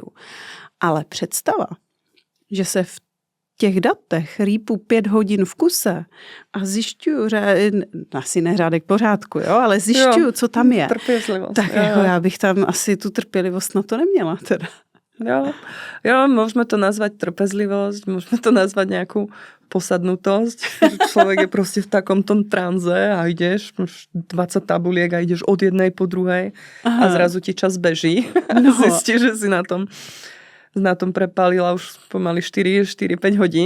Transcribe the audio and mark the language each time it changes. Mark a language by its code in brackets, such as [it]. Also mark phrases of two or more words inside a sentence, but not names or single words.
[cs] Ale představa, že se v těch datech rýpu 5 hodin v kuse a zjišťuju, asi ne řádek pořádku, jo, ale zjišťuju, co tam je. Trpělivost. Tak jako já bych tam asi tu trpělivost na to neměla teda. [sk] Jo, môžeme to nazvať trpezlivosť, môžeme to nazvať nejakú posadnutosť. Človek je proste v takom tom tranze a ideš 20 tabuliek a ideš od jednej po druhej a zrazu ti čas beží. No. Zistíš, že si na tom prepálila už pomaly 4-5 hodín.